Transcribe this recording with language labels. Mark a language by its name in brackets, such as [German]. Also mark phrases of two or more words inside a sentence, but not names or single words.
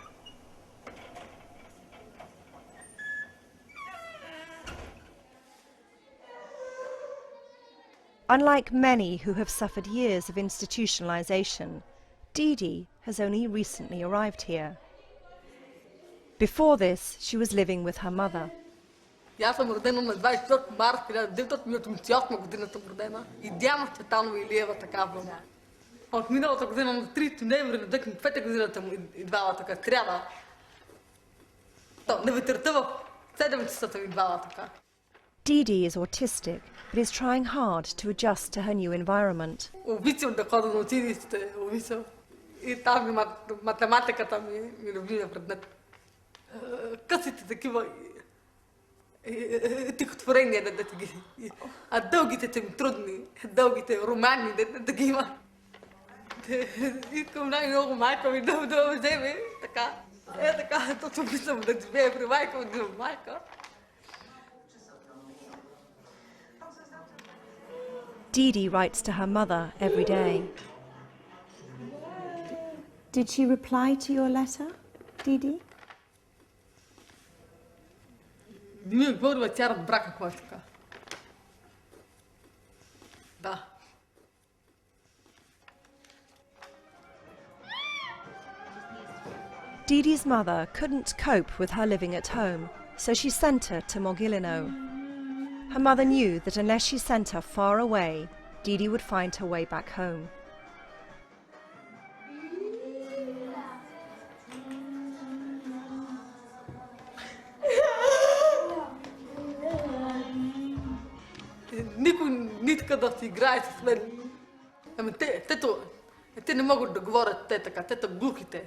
[English] Unlike many who have suffered years of institutionalization, Didi has only recently arrived here. Before this, she was living with her mother. [Bulgarian] Аз съм родена на 24 марта 1988 година съм родена и Диана Цветанова Илиева такава. От миналата година на 30 ноември на 2005 годината му идвала така трябва. На вечерта в 7 часа съм идвала така. [English] Didi is autistic, but is trying hard to adjust to her new environment. [Bulgarian] Обичам да ходя на училище, обичам. И там математиката ми е любимия предмет. Късите такива стихотворения да ги... А дългите са ми трудни, дългите романи да ги има. Искам най-много майка ми да вземе, така. Така, точно обичам да живея при майка ми, да майка. [English] Didi writes to her mother every day. Did she reply to your letter, Didi? [Bulgarian] Не ми говорила, тя разбра какво е така. Да. [English] Didi's mother couldn't cope with her living at home, so she sent her to Mogilino. Her mother knew that unless she sent her far away, Didi would find her way back home. [Bulgarian] Никой не иска да си играе с мен. Ами те не могат да говорят те така, те глухите.